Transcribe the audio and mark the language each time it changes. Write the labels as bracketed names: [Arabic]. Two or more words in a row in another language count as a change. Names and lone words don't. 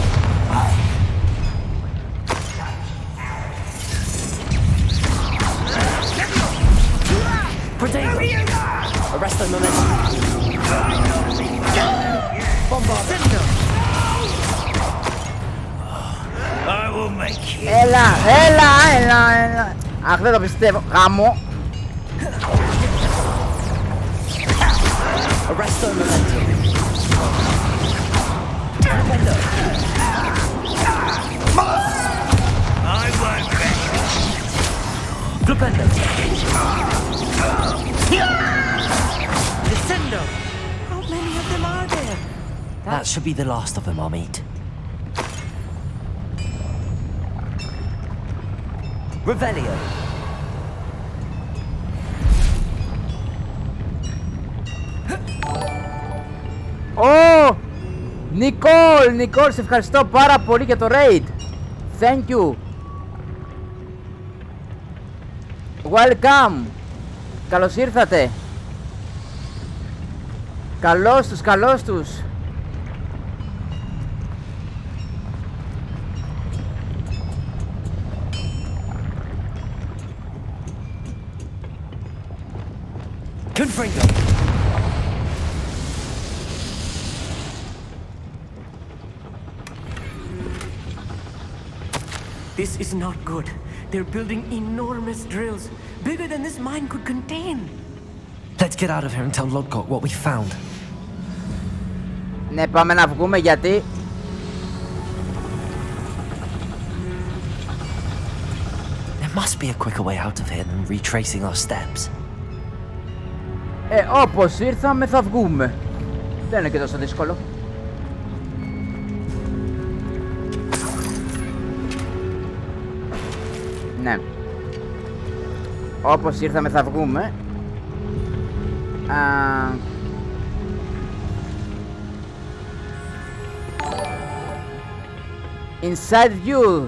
[English] Potato! [Latin] Arresto momentum! Bombarda! [English] I will make you. [Greek] Έλα. Αχ, δεν το πιστεύω. Γάμο. [Latin] Arresto momentum! [English] Defender! I won't bet. [Latin] Flipendo! Descendo! [English] How many of them are there? That should be the last of them, Amit. [Latin] Revelio! [Greek] Ω! Νικόλ, σε ευχαριστώ πάρα πολύ για το raid. [English] Thank you. Welcome. [Greek] Καλώς ήρθατε. Καλώς τους. [Latin] Confringo! [English] This is not good. They're building enormous drills, bigger than this mine could contain. Let's get out of here and tell Lodgok what we found. [Greek] Ναι, πάμε να βγούμε γιατί... [English] There must be a quicker way out of here than retracing our steps. [Greek] Όπως ήρθαμε θα βγούμε. Δεν είναι και τόσο δύσκολο. Ναι. Όπως ήρθαμε θα βγούμε. [English] Inside View.